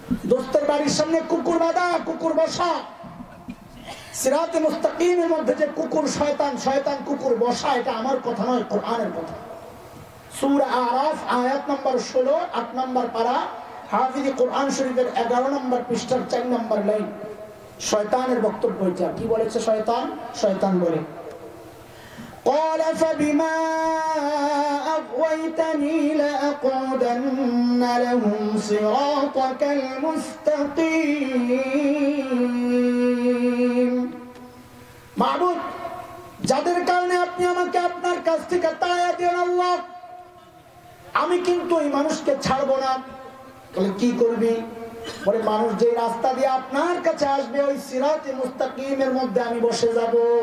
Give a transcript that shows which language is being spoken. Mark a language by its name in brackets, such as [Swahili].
[Bangla] দোস্তের বাড়ির সামনে কুকুর বাঁধা, কুকুর বসা। সিরাতে মুস্তাকিমের মধ্যে যে কুকুর শয়তান, শয়তান কুকুর বসা, এটা আমার কথা নয়, কোরআনের কথা। সূরা আরাফ আয়াত নম্বর 16, 8 নম্বর পারা, হাফিজে কোরআন শরীফের 11 নম্বর পৃষ্ঠার 4 নম্বর লাইন। শয়তানের বক্তব্য এটা কি বলেছে? শয়তান বলে, [Arabic] قال فبما أغويتني لأقعدن لهم صراطك المستقيم। [Bangla] মাবুদ, যাদের কারণে আপনি আমাকে আপনার কাছ থেকে তাড়িয়ে দেন আল্লাহ, আমি কিন্তু এই মানুষকে ছাড়বো না। বলে কি করবি? বলে মানুষ যে রাস্তা দিয়ে আপনার কাছে আসবে ওই সিরাতে মুস্তাকিমের মধ্যে আমি বসে যাব।